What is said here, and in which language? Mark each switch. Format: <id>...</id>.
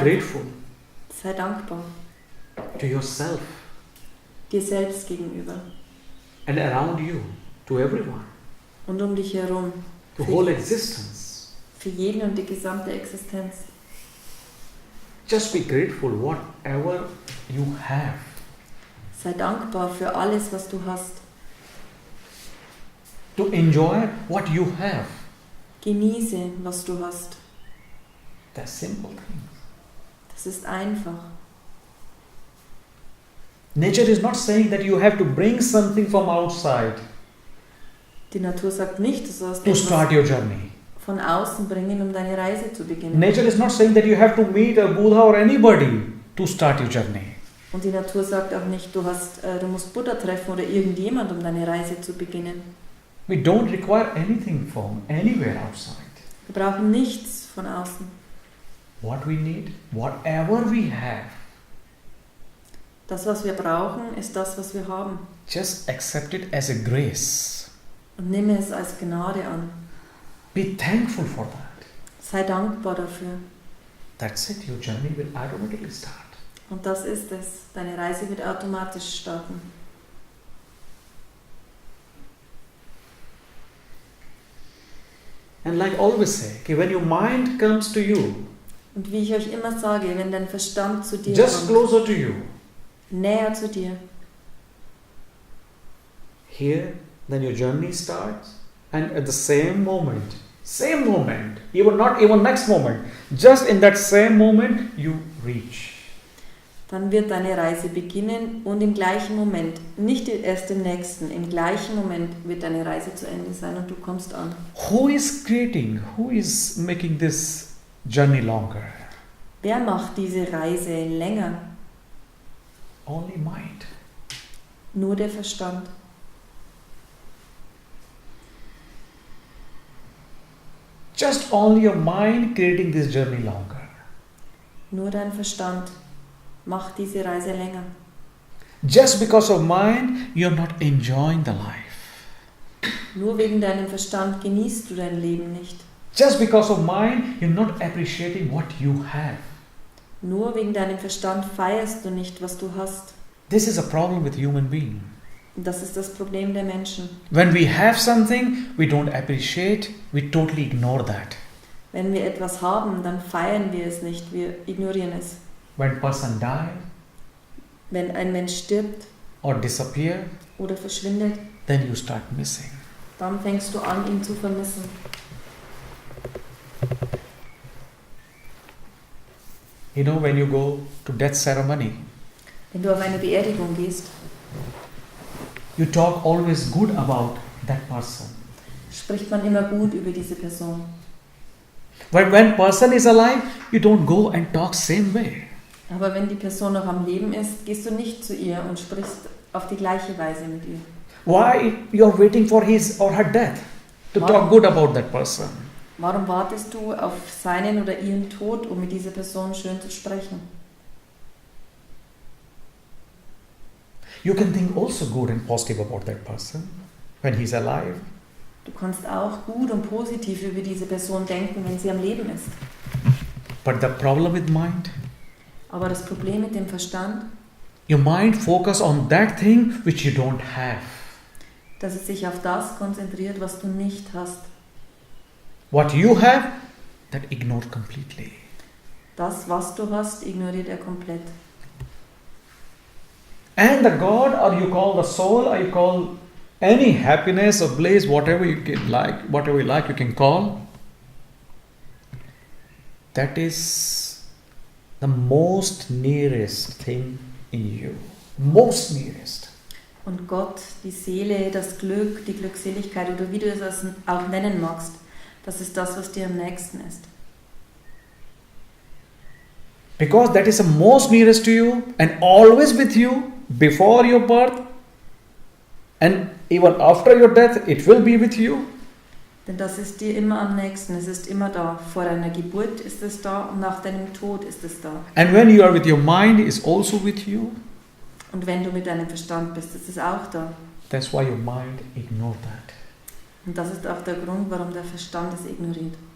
<en>grateful</en> <de>sei dankbar</de> <en>to yourself</en> <de>dir selbst gegenüber</de> <en>and around you, to everyone,</en> <de>und um dich herum,</de> <en>to whole existence.</en> <de>für jeden und die gesamte Existenz.</de> <en>Just be grateful whatever you have.</en> <de>Sei dankbar für alles, was du hast.</de> <en>To enjoy what you have.</en> <de>Genieße, was du hast.</de> <en>That's simple things.</en> <de>Das ist einfach.</de> <en>Nature is not saying that you have to bring something from outside</en> <de>Die Natur sagt nicht, du sollst</de> <en>to start</en> <de>etwas</de> <en>your journey.</en> <de>von außen bringen, um deine Reise zu beginnen.</de> <en>Nature is not saying that you have to meet a Buddha or anybody to start your journey.</en> <de>Und die Natur sagt auch nicht, du musst Buddha treffen oder irgendjemand, um deine Reise zu beginnen.</de> <en>We don't require anything from anywhere outside.</en> <de>Wir brauchen nichts von außen.</de> <en>What we need, whatever we have,</en> <de>Das, was wir brauchen, ist das, was wir haben.</de> <en>just accept it as a grace.</en> <de>Und nimm es als Gnade an.</de> <en>Be thankful for that.</en> <de>Sei dankbar dafür.</de> <en>That's it, your journey will automatically start.</en> <de>Und das ist es. Deine Reise wird automatisch starten.</de> <en>And like I always say, okay, when your mind comes to you,</en> <de>Und wie ich euch immer sage, wenn dein Verstand zu dir</de> <en>just</en> <de>kommt,</de> <en>closer to you,</en> <de>näher zu dir,</de> <en>here, then your journey starts, and at the same moment, even not even next moment, just in that same moment, you reach.</en> <de>dann wird deine Reise beginnen und im gleichen Moment, nicht erst im nächsten, im gleichen Moment wird deine Reise zu Ende sein und du kommst an.</de> <en>Who is making this journey longer?</en> <de>Wer macht diese Reise länger?</de> <en>Only mind.</en> <de>Nur der Verstand.</de> <en>Just only your mind creating this journey longer.</en> <de>Nur dein Verstand macht diese Reise länger.</de> <en>Just because of mind, you're not enjoying the life.</en> <de>Nur wegen deinem Verstand genießt du dein Leben nicht.</de> <en>Just because of mind, you're not appreciating what you have.</en> <de>Nur wegen deinem Verstand feierst du nicht, was du hast.</de> <en>This is a problem with human being.</en> <de>Und das ist das Problem der Menschen.</de> <en>When we have something, we don't appreciate, we totally ignore that.</en> <de>Wenn wir etwas haben, dann feiern wir es nicht, wir ignorieren es.</de> <en>When a person dies</en> <de>Wenn ein Mensch stirbt</de> <en>or disappears,</en> <de>oder verschwindet,</de> <en>then you start missing.</en> <de>dann fängst du an, ihn zu vermissen.</de> <en>You know, when you go to death ceremony,</en> <de>Wenn du auf eine Beerdigung gehst,</de> <en>you talk always good about that person.</en> <de>spricht man immer gut über diese Person.</de> <en>When person is alive, you don't go and talk same way.</en> <de>Aber wenn die Person noch am Leben ist, gehst du nicht zu ihr und sprichst auf die gleiche Weise mit ihr.</de> <en>Why you are waiting for his or her death to talk good about that person?</en> <de>Warum wartest du auf seinen oder ihren Tod, um mit dieser Person schön zu sprechen?</de> <en>You can think also good and positive about that person when he's alive.</en> <de>Du kannst auch gut und positiv über diese Person denken, wenn sie am Leben ist.</de> <en>But the problem with mind,</en> <de>Aber das Problem mit dem Verstand,</de> <en>your mind focus on that thing which you don't have.</en> <de>dass es sich auf das konzentriert, was du nicht hast.</de> <en>What you have, that ignored completely.</en> <de>Das, was du hast, ignoriert er komplett.</de> <en>And the God, or you call the soul, or you call any happiness or bliss, whatever you like, you can call. That is the most nearest thing in you. Most nearest.</en> <de>Und Gott, die Seele, das Glück, die Glückseligkeit oder wie du es auch nennen magst, das ist das, was dir am nächsten ist.</de> <en>Because that is the most nearest to you and always with you before your birth and even after your death, it will be with you.</en> <de>Denn das ist dir immer am nächsten, es ist immer da. Vor deiner Geburt ist es da und nach deinem Tod ist es da.</de> <en>And when you are with your mind, it's also with you.</en> <de>Und wenn du mit deinem Verstand bist, ist es auch da.</de> <en>That's why your mind ignore that.</en> <de>Und das ist auch der Grund, warum der Verstand es ignoriert.</de>